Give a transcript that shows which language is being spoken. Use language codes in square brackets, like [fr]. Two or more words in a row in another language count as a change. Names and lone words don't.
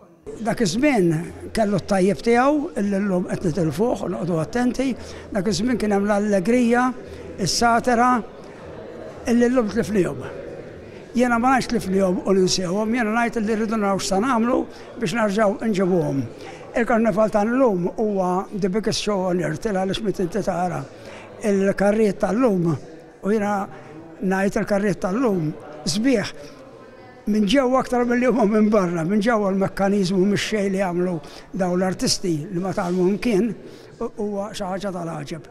[mt] Dak iż-żmien kellu t-tajjeb tiegħu illi llum qed nitilfuh u noqogħdu attenti, dak iż-żmien kien hemm l-allegrija, is-satira illi llum tlifnihom. Jiena ma ngħidx tlifnihom u ninsewhom, jiena ngħid li rridu naraw x'sa nagħmlu biex nerġgħu nġibuhom. Il-Karnival ta' llum huwa [en] the biggest show on earth [mt] għaliex meta inti tara il-karrijiet tal-lum u jiena ngħid il-karrijiet tal-lum sbieħ minn ġewwa aktar milli huma minn barra, minn ġewwa l-mekkaniżmu mix-xejn li jagħmlu dawn l-artisti li ma tagħmluhom kien huwa xi ħaġa tal-għaġeb.